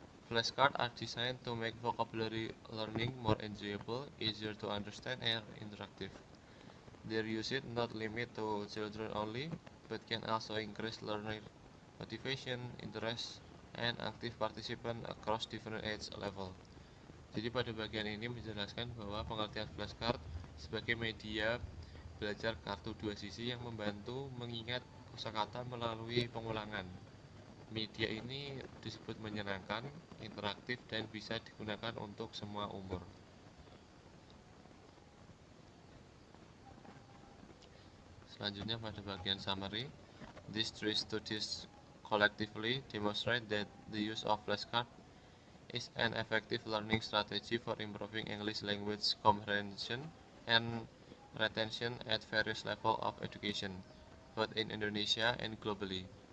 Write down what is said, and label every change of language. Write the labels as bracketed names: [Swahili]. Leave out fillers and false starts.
[English] Flashcards are designed to make vocabulary learning more enjoyable, easier to understand, and interactive. Their use is not limited to children only, but can also increase learner motivation, interest, and active participant across different age level. [Indonesian] Jadi pada bagian ini menjelaskan bahwa pengertian flashcard sebagai media belajar kartu dua sisi yang membantu mengingat kosakata melalui pengulangan. Media ini disebut menyenangkan, interaktif, dan bisa digunakan untuk semua umur. Selanjutnya pada bagian summary, [English] these three studies collectively demonstrate that the use of flashcards is an effective learning strategy for improving English language comprehension and retention at various levels of education, both in Indonesia and globally.